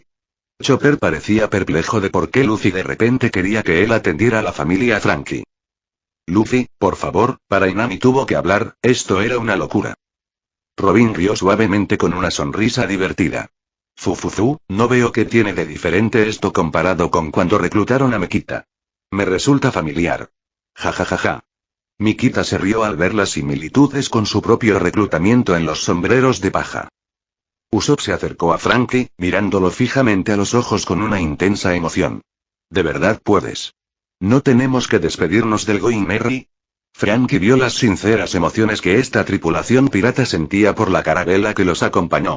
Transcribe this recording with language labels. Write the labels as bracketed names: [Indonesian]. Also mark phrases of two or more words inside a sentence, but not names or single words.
[Spanish] Chopper parecía perplejo de por qué Luffy de repente quería que él atendiera a la familia Franky. Luffy, por favor, para Inami tuvo que hablar, esto era una locura. Robin rió suavemente con una sonrisa divertida. Fufufu, no veo qué tiene de diferente esto comparado con cuando reclutaron a Mikita. Me resulta familiar. Ja ja ja ja. Mikita se rió al ver las similitudes con su propio reclutamiento en los sombreros de paja. Usopp se acercó a Franky, mirándolo fijamente a los ojos con una intensa emoción. ¿De verdad puedes? ¿No tenemos que despedirnos del Going Merry? Franky vio las sinceras emociones que esta tripulación pirata sentía por la carabela que los acompañó.